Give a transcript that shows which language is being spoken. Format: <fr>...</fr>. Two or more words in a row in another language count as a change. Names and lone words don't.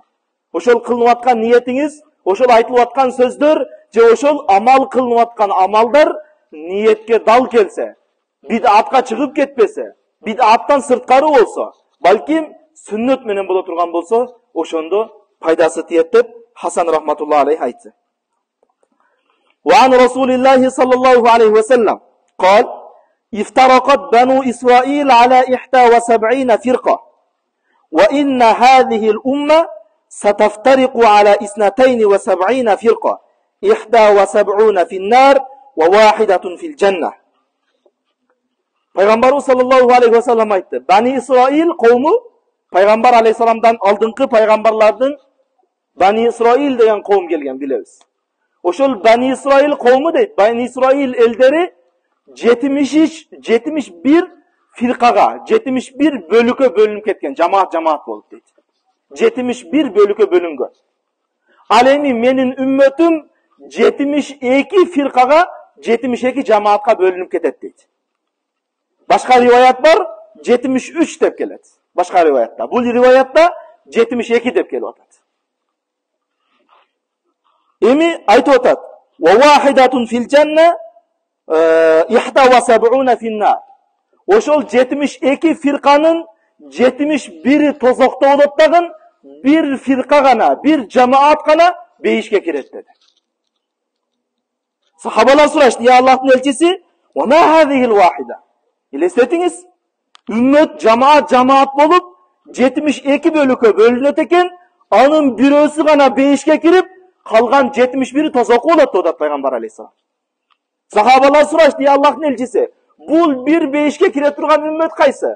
<ky>Ошол кылынып аткан ниетиңиз, ошол айтылып аткан сөздөр же ошол амал кылынып аткан амалдар ниетке дал келсе, бидатка чыгып кетпесе, бидаттан сырткары болсо, балким сүннөт менен боло турган болсо, ошондо пайдасы тиет деп Hasan</ky> <ar>رحمة الله عليه</ar> <ky>aytdı.</ky> <ar>وعن رسول الله صلى الله عليه وسلم قال افترقت بنو إسرائيل على 71 فرقة وإن هذه الأمة ستفترق على 72 فرقة 71 في النار وواحدة في الجنة.</ar> <kk>Пайғамбарымыз</kk> <ar>صلى الله عليه وسلم</ar> <kk>айтты: Бани Исраил қауымы пайғамбар алейхиссаламдан алдыңғы пайғамбарлардың Бани Исраил деген қауым келген білеміз. Ошол Бани Исраил қауымы дейді. Бани Исраил елдері 71 фирқаға, 71 бөлікке бөлініп кеткен, жамаат болып дейді. 71 бөлікке бөлінген.</kk> <ky>Ал эми менин үммөтүм 72 фирқаға, 72 жамаатқа бөлініп кетет дейді. Башка риваят бар, 73 деп келет. Башка риваятта. Бул риваятта 72 деп келип атат. Эми айтып атат:</ky> <ar>"وواحدة في الجنة 71 في النار".</ar> <ky>Ошол 72 фирканын 71-и тозокто болот дагы, бир фирка гана, бир жамаат гана бейишке кирет деди. Сахабалар сурашты: "Я Аллахтын элчиси,</ky> <ar>وما هذه الواحدة?"</ar> <ky>Елестетиңиз, үммөт жамаат болуп 72 бөлүккө бөлүнөт экен, анын бирөөсү гана бейишке кирип, калган 71-и тозоку болот деп пайгамбар алейхиссалам. Сахабалар сурашты: "Я Аллахтын элчиси, бул бир бейишке кире турган үммөт кайсы?</ky>